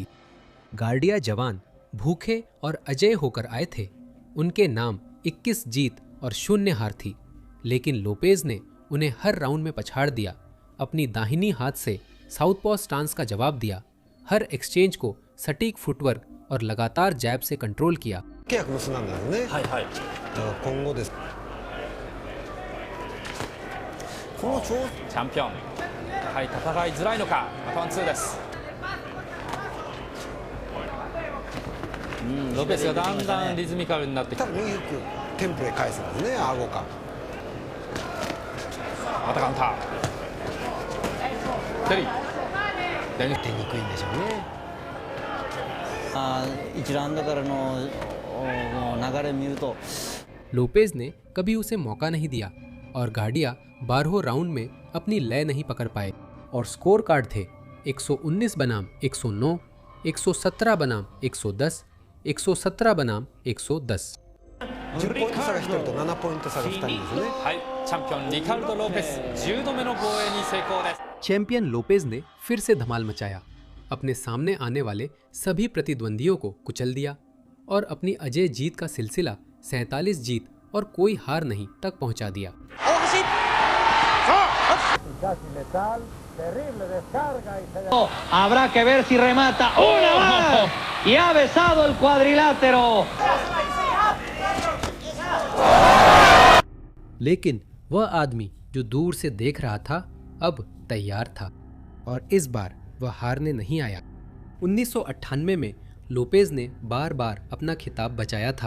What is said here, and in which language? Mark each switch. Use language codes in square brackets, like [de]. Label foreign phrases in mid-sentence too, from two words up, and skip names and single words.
[hi] गार्डिया जवान भूखे और अजय होकर आए थे। उनके नाम 21 जीत और 0 हार थी, लेकिन लोपेज ने उन्हें हर राउंड में पछाड़ दिया। अपनी दाहिनी हाथ से [en] southpaw stance [hi] का जवाब दिया, हर एक्सचेंज को सटीक फुटवर्क और लगातार जैब से कंट्रोल किया। [ja] 契約結んだんですね。はいはい。今後です。このチャンピオン、やはり戦いづらいのか。またワンツーです。ロペスがだんだんリズミカルになってきて、多分右フックテンポで返すんですね。顎か。またカウンター。テリー。出にくいんでしょうね。 1ラウンドからの流れ見ると [hi] लोपेज ने कभी उसे मौका नहीं दिया और गार्डिया 12वें राउंड में अपनी लय नहीं पकड़ पाए और [en] score card [hi] थे 119 बनाम 109, 117 बनाम 110, 117 बनाम 110। [ja] 10 ポイント差が1人と7ポイント差が2人ですね。はい、チャンピオンリカルド・ロペス10度目の防衛に成功です。 [hi] चैंपियन लोपेज ने फिर से धमाल मचाया, अपने सामने आने वाले सभी प्रतिद्वंदियों को कुचल दिया और अपनी अजय जीत का सिलसिला 47 जीत और कोई हार नहीं तक पहुंचा दिया। [es] Habrá que ver si remata una más y ha besado el cuadrilátero. [hi] लेकिन वह आदमी जो दूर से देख रहा था अब तैयार था और इस बार वह हारने नहीं आया। 1998 में लोपेज ने बार बार अपना खिताब बचाया था।